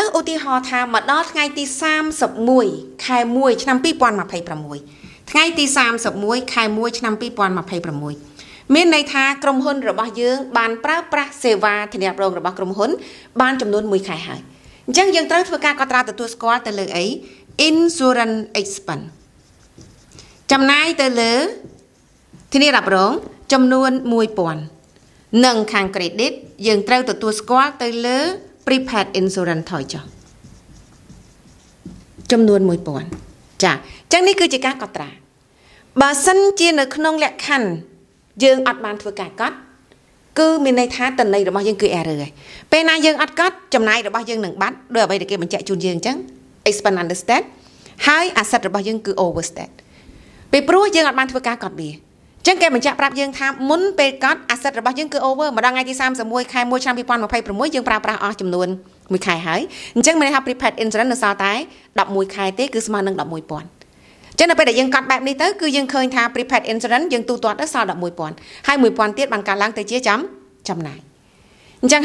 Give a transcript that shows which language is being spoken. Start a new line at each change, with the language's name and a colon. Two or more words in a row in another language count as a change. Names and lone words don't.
Khmer: ឧទាហរណ៍ថាមកដល់ថ្ងៃទី31ខែ1ឆ្នាំ2026ថ្ងៃទី31ខែ1ឆ្នាំ2026 មានន័យថាក្រុមហ៊ុនរបស់យើងបានប្រើប្រាស់សេវាធានារ៉ាប់រងរបស់ក្រុមហ៊ុនបានចំនួន1ខែហើយអញ្ចឹងយើងត្រូវធ្វើការកត់ត្រាទទួលស្គាល់ទៅលើអី
English: insurance expense
Khmer: ចំណាយទៅលើធានារ៉ាប់រងចំនួន$1,000និងខាង credit យើងត្រូវទទួលស្គាល់ទៅលើ
English: prepaid insurance
Khmer: ថយចុះ ចំនួន$1,000ចាអញ្ចឹងនេះគឺជាការកត់ត្រាបើសិនជានៅក្នុងលក្ខខណ្ឌយើងអត់បានធ្វើការកត់គឺមានន័យថាតន័យរបស់យើងគឺ error ហើយពេលណាយើងអត់កត់ចំណាយរបស់យើងនឹងបាត់ដោយអ្វីដែលគេបញ្ជាក់ជូនយើងអញ្ចឹង
English: expense understate
Khmer: ហើយ asset របស់យើង គឺ overstate ពីព្រោះយើងអត់បានធ្វើការកត់វាអញ្ចឹងគេបញ្ជាក់ប្រាប់យើងថាមុនពេលកត់ asset របស់យើងគឺ over ម្ដងថ្ងៃទី31ខែ1ឆ្នាំ2026យើងប្រើប្រាស់អស់ចំនួន1ខែហើយអញ្ចឹងមានន័យថា
English: prepaid insurance
Khmer: នៅសល់តែ11ខែទេគឺស្មើនឹង$11,000ចឹងនៅពេលដែលយើងកត់បែបនេះទៅគឺយើងឃើញថា
English: prepaid insurance
Khmer: យើងទូទាត់ទៅសល់$11,000ហើយ$1,000ទៀតបានកើនឡើងទៅជាចំណាយអញ្ចឹង